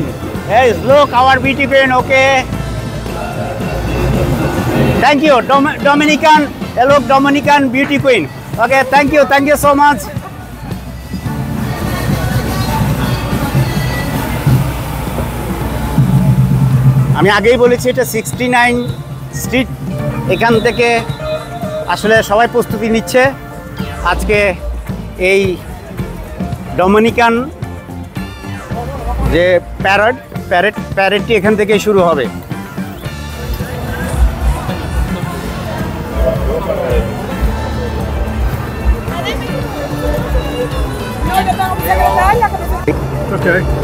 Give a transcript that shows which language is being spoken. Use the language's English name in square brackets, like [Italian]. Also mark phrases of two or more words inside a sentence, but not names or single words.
[English] Yes, look, our beauty queen. Okay, thank you, Dominican. Hello, Dominican beauty queen. Okay, thank you so much. [Bangla] আমি আগেই বলেছি এটা 69 স্ট্রিট। এখান থেকে আসলে সবাই প্রস্তুতি নিচ্ছে। আজকে এই ডমিনিকান যে প্যারেডটি এখান থেকে শুরু হবে। [English] Okay.